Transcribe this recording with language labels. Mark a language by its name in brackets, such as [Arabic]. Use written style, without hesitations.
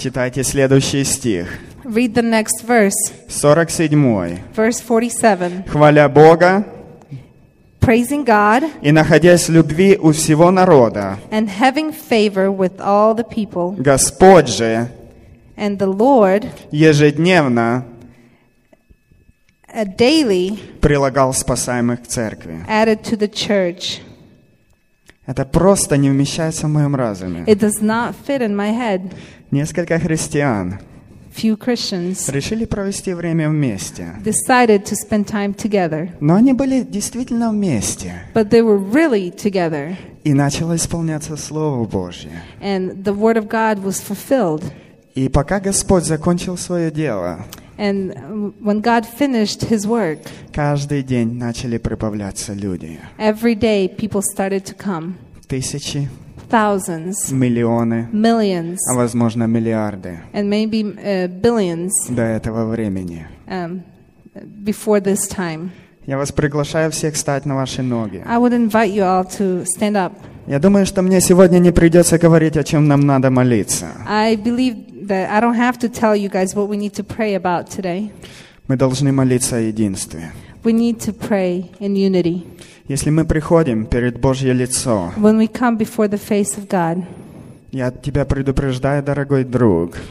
[Russian] Читайте следующий стих. [English] Read the next verse. [Russian] 47. [English] Verse 47. [Russian] Хваля Бога. [English] Praising God. [Russian] И находясь в любви у всего народа. [English] And having favor with all the people. [Russian] Господь же. [English] And the Lord. [Russian] Ежедневно. [English] Daily [Russian] прилагал спасаемых к церкви. [English] Added to the church. [Russian] Это просто не вмещается в моем разуме. [English] It does not fit in my head. [Russian] Несколько христиан [English] few Christians [Russian] решили провести время вместе. [English] Decided to spend time together. [Russian] Но они были действительно вместе. [English] But they were really together. [Russian] И начало исполняться Слово Божье. [English] And the word of God was fulfilled. [Russian] И пока Господь закончил свое дело, [English] and when God finished his work, [Russian] каждый день начали прибавляться люди. [English] Every day people started to come. [Russian] Тысячи. [English] Thousands. [Russian] Миллионы. [English] Millions. [Russian] А возможно, миллиарды. [English] And maybe billions. [Russian] До этого времени. [English] Before this time. [Russian] Я вас приглашаю всех встать на ваши ноги. [English] I would invite you all to stand up. [Russian] Я думаю, что мне сегодня не придется говорить, о чем нам надо молиться. [English] I believe that I don't have to tell you guys what we need to pray about today. [Russian] Мы должны молиться о единстве. [English] We need to pray in unity. [Russian] Если мы приходим перед Божье лицо, [English] when we come before the face of God, [Russian] я тебя предупреждаю, дорогой друг,